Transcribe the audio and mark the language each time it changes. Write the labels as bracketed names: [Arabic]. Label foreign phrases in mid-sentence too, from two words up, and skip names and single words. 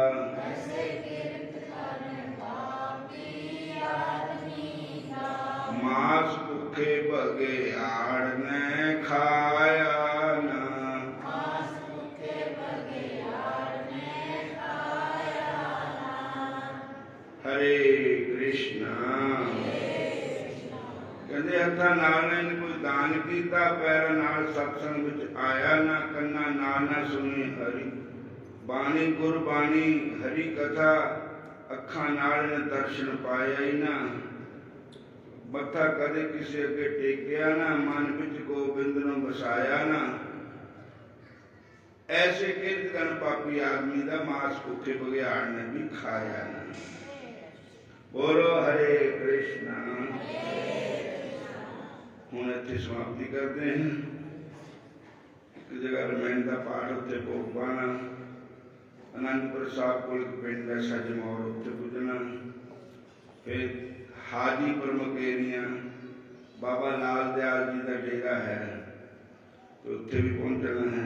[Punjabi] ਮਾਸ ਭੁੱਖੇ ਬਘਿਆੜ ਨੇ ਖਾਇਆ ਨਾ, ਹਰੇ ਕ੍ਰਿਸ਼ਨਾ। ਕਹਿਤੇ ਹੱਥਾਂ ਨਾਲ ਨੇ ਕੋਈ ਦਾਨ ਕੀਤਾ, ਪੈਰਾਂ ਨਾਲ ਸਤਿਸੰਗ ਵਿੱਚ ਆਇਆ ਨਾ, ਕੰਨਾਂ ਨਾਲ ਨਾ ਸੁਣੀ ਹਰਿ ਬਾਣੀ ਗੁਰਬਾਣੀ, ਹਰਿ ਕਥਾ ਅੱਖਾਂ ਨਾਲ ਨੇ ਦਰਸ਼ਨ ਪਾਇਆ ਹੀ ਨਾ, ਮੱਥਾ ਕਦੇ ਕਿਸੀ ਅੱਗੇ ਟੇਕਿਆ ਨਾ, ਮਨ ਵਿੱਚ ਗੋਬਿੰਦ ਨੂੰ ਵਸਾਇਆ ਨਾ, ਐਸੇ ਕਿਰਤ ਪਾਪੀ ਆਦਮੀ ਦਾ ਮਾਸ ਭੁੱਖੇ ਬਘਿਆੜ ਨੇ ਭੀ ਖਾਇਆ ਨਾ। ਬੋਲੋ ਹਰੇ ਕ੍ਰਿਸ਼ਨਾ। ਹੁਣ ਇੱਥੇ [Hindi] समाप्ति करते हैं। एक जगह रमैन का पाठ [Punjabi] ਉੱਥੇ ਭੋਗ ਪਾਨਾ, [Hindi] आनंदपुर साहब को एक पिंड है सजमौर, [Punjabi] ਉੱਥੇ ਪੁਜਨਾ, [Hindi] फिर हाजीपुर मकेरियां बाबा लाल दयाल जी का डेरा है, तो उत्थे भी पहुंचना है।